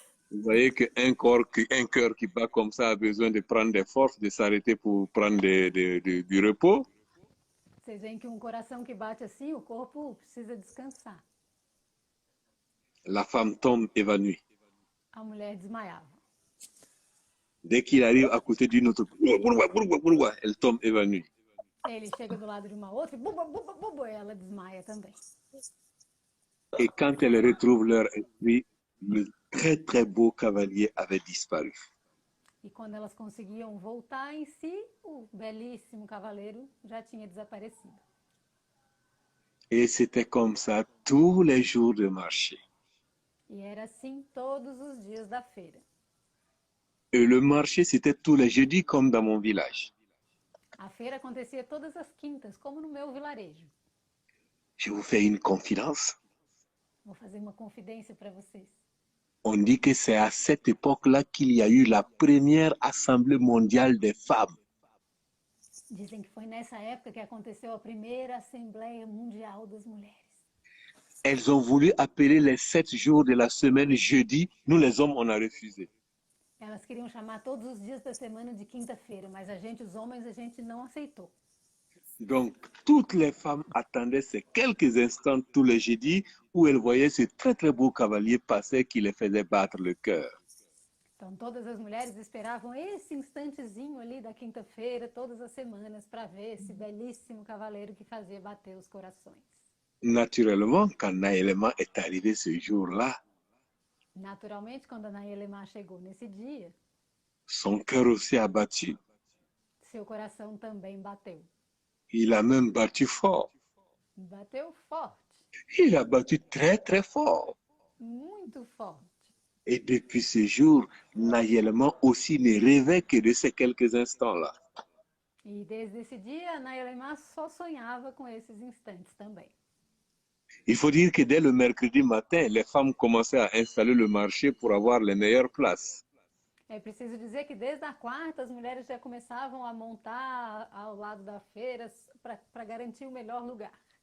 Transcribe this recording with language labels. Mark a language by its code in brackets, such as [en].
[fr] Vous voyez qu'un cœur qui bat comme ça a besoin de prendre des forces, de s'arrêter pour prendre du repos. [pt] Vocês veem que um coração que bate assim, o corpo precisa descansar. [fr] La femme tombe évanouie. [pt] A mulher desmaiava. [fr] Dès qu'il arrive à côté d'une autre, elle tombe évanouie. [pt] Ele chega do lado de uma outra e buba, buba, buba, e ela desmaia também. [fr] Et quand elles retrouvent leur esprit, le très très beau cavalier avait disparu. [pt] E quando elas conseguiam voltar em si, o belíssimo cavaleiro já tinha desaparecido. [fr] Et c'était comme ça tous les jours de marché. [pt] E era assim todos os dias da feira. [fr] Et le marché, c'était tous les jeudis comme dans mon village. [pt] A feira acontecia todas as quintas, como no meu vilarejo. [fr] Je vous fais une confidence. [pt] Vou fazer uma confidência para vocês. [fr] On dit que c'est à cette époque-là qu'il y a eu la première assemblée mondiale des femmes. [pt] Dizem que foi nessa época que aconteceu a primeira Assembleia Mundial das Mulheres. [fr] Elles ont voulu appeler les 7 jours de la semaine jeudi. Nous, les hommes, on a refusé. [pt] Elas queriam chamar todos os dias da semana de quinta-feira, mas a gente, os homens, a gente não aceitou. [fr] Donc, toutes les femmes attendaient ces quelques instants tous les jeudis où elles voyaient ce très très beau cavalier passer qui les faisait battre le cœur. [pt] Então, todas as mulheres esperavam esse instantezinho ali da quinta-feira, todas as semanas, para ver esse belíssimo cavaleiro que fazia bater os corações. [fr] Naturellement, quand Naëlema est arrivé ce jour-là, [pt] Naturalmente, quando a Naelemá chegou nesse dia, [fr] son cœur aussi a battu. [pt] seu coração também bateu. [fr] Il a même battu fort. [pt] Bateu forte, [fr] Il a battu très très fort. [pt] muito forte. [fr] Et depuis ce jour, Naëlema aussi ne rêvait que de ces quelques instants-là. [pt] E desde esse dia, a Naelemá só sonhava com esses instantes também. [fr] Il faut dire que dès le mercredi matin, les femmes commençaient à installer le marché pour avoir les meilleures places. [pt] É preciso dizer que desde a quarta, as mulheres já começavam a montar ao lado da feira para garantir o melhor lugar.